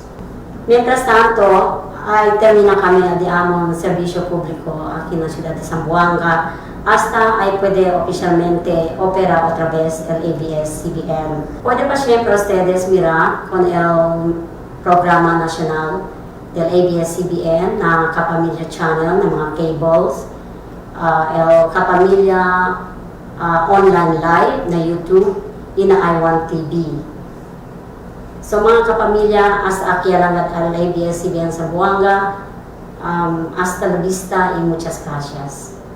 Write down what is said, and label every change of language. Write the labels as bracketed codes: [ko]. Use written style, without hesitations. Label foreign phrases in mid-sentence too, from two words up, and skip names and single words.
[cbk] Mientras tanto, ay termina kami de among serbisyo publiko aquí en la ciudad de Zamboanga hasta ay puede oficialmente operar otra vez el ABS-CBN. Puede pa siempre ustedes mirar con el programa nacional del ABS-CBN na Kapamilya Channel ng mga cables, el Kapamilya Online Live na YouTube, y na I1 TV. So mga kapamilya, hasta aquí lang al ABS-CBN Zamboanga, hasta la vista y muchas gracias.